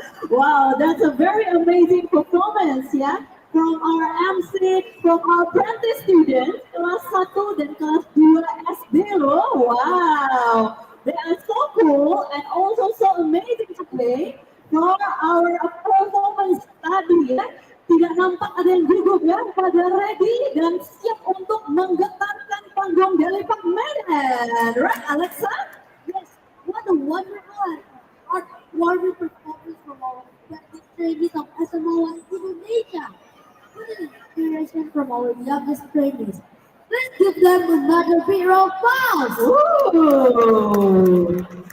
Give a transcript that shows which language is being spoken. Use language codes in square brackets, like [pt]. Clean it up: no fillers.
[en] Wow, that's a very amazing performance, yeah. From our MC, from our apprentice students, [id] kelas 1 dan kelas 2 SD loh. [en] Wow. They are so cool and also so amazing today for our performance [id] tadi ya. Tidak nampak ada yang gugup ya, pada ready dan siap untuk menggetarkan panggung dari Pak Medan. [en] Right, Alexa? Yes, what a wonderful art warming performance from our youngest trainees of SMO1 Indonesia. What an inspiration from our youngest trainees. Let's give them another big round of applause. Ooh.